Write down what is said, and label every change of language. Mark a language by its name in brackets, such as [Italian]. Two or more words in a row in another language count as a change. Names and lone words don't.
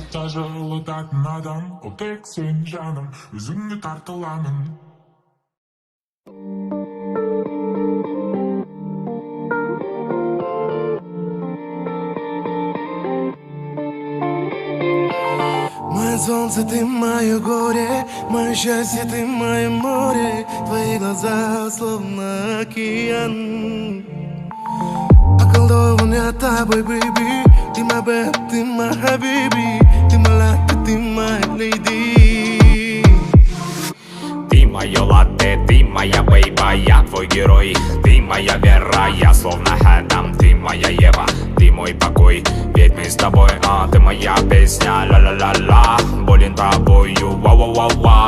[Kazakh] жылытатын адам ол тек сен жаным, өзіңе тартыламын. [Russian] Мое солнце, ты мое горе, мое счастье, ты мое море. Твои глаза словно океан. Околдован я тобой, baby. Ты [English] my babe, [Russian] ты [English] my habibi. [Russian] Ты my латте, ты [English] my lady. [Russian] Ты моё латте, ты моя бейба, я твой герой. Ты моя вера, я словно Адам. Ты моя Ева, ты мой покой. Ведь мы с тобой, ты моя песня, ла-ла-ла-ла. Болен тобою, ва-ва-ва-ва.